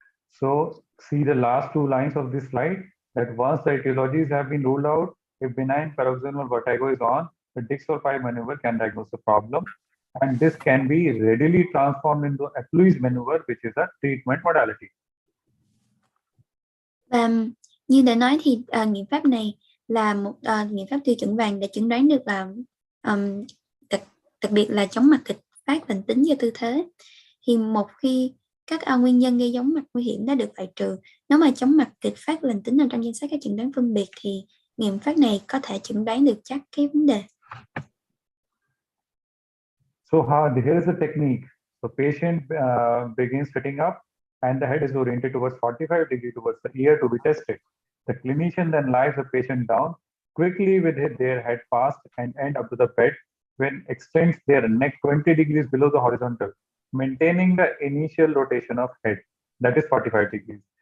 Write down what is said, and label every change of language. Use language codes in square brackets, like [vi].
[en] So see the last two lines of this slide, that once the etiologies have been ruled out, if benign paroxysmal vertigo is on, the Dix-Hallpike maneuver can diagnose the problem, and this can be readily transformed into Appluis maneuver, which is a treatment modality. [vi] Và như đã nói thì nghiệm pháp này là một nghiệm pháp tiêu chuẩn vàng để chẩn đoán được là đặc biệt là chóng mặt kịch phát lành tính do tư thế. Thì một khi các nguyên nhân gây chóng mặt nguy hiểm đã được loại trừ, nếu mà chóng mặt kịch phát lành tính nằm trong danh sách các chẩn đoán phân biệt thì nghiệm pháp này có thể chẩn đoán được chắc cái vấn đề. [en] So here's the technique. The patient begins sitting up and the head is oriented towards 45 degrees towards the ear to be tested. The clinician then lies the patient down quickly with their head fast and end up to the bed, when extends their neck 20 degrees below the horizontal, maintaining the initial rotation of head, that is 45 degrees.